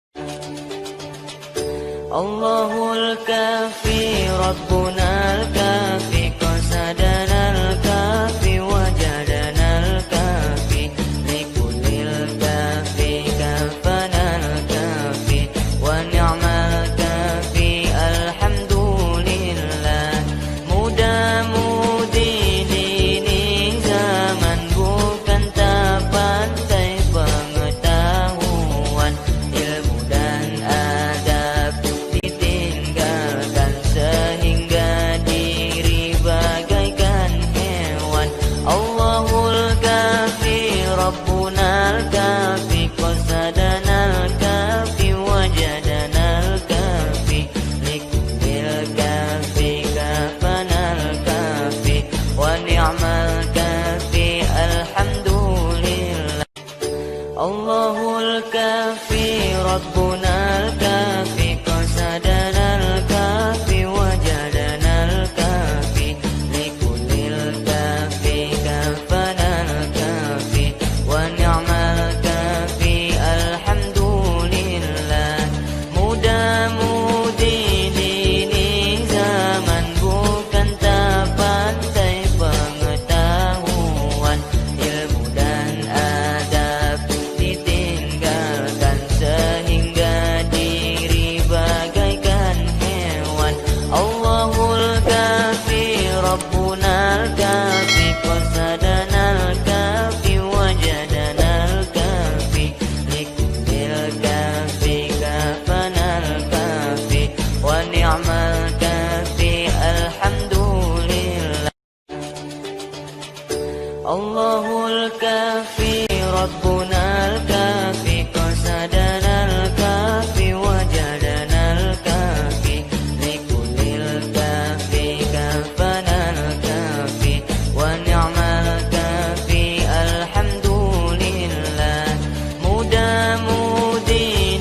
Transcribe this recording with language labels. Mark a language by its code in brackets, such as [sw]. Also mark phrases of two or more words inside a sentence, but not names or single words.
[ar] الله الكافي ربنا الكافي قصدنا الكافي وجدنا الكافي لكل كافي كفانا الكافي ونعم الكافي الحمد لله [ms] mudah-mudi ini zaman bukan tak pandai pengetahuan ilmu dan adab ditinggalkan sehingga diri bagaikan hewan [ar] الله الكافي ربنا الكافي قصدنا الكافي وجدنا الكافي لكل كافي كفانا الكافي ونعم الكافي الحمد لله الله كافي ربنا الكافي قصدنا الكافي وجدنا الكافي لكل كافي كفانا الكافي ونعم الكافي الحمد لله [ms] mudah-mudi ini zaman bukan tak pandai pengetahuan ilmu dan adab ditinggalkan sehingga diri bagaikan hewan [ar] الله الكافي ربنا الكافي قصدنا الكافي وجدنا الكافي لكل كافي كفانا الكافي ونعم الكافي الحمد لله الله الكافي ربنا الكافي قصدنا الكافي وجدنا الكافي لكل كافي كفانا الكافي ونعم الكافي الحمد لله mudah-mudi